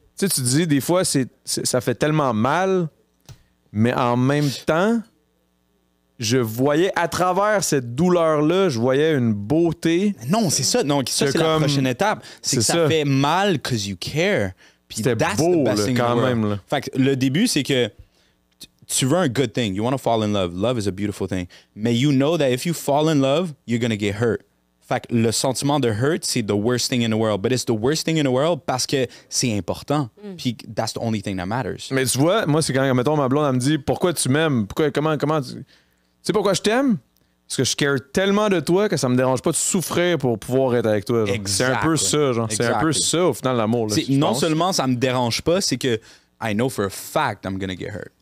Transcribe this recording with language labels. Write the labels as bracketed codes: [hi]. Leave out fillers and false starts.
[fr] Tu dis, des fois, ça fait tellement mal, mais en même temps... Je voyais, à travers cette douleur-là, je voyais une beauté. Non, c'est ça. Non, ça, c'est la prochaine étape. C'est que ça fait mal [en] because you care. [fr] Puis c'était beau, là, quand même. Là. Fait que le début, c'est que tu veux un [en] good thing. You want to fall in love. Love is a beautiful thing. [fr] Mais [en] you know that if you fall in love, you're going to get hurt. [fr] Fait que le sentiment de hurt, c'est [en] the worst thing in the world. But it's the worst thing in the world [fr] parce que c'est important. Puis [en] that's the only thing that matters. [fr] Mais tu vois, moi, c'est quand, mettons, ma blonde, elle me dit, pourquoi tu m'aimes? Comment tu sais pourquoi je t'aime? Parce que je care tellement de toi que ça me dérange pas de souffrir pour pouvoir être avec toi. C'est un peu ça, genre. C'est un peu ça, au final, l'amour. Là, non seulement ça me dérange pas, c'est que [en] I know for a fact I'm gonna get hurt.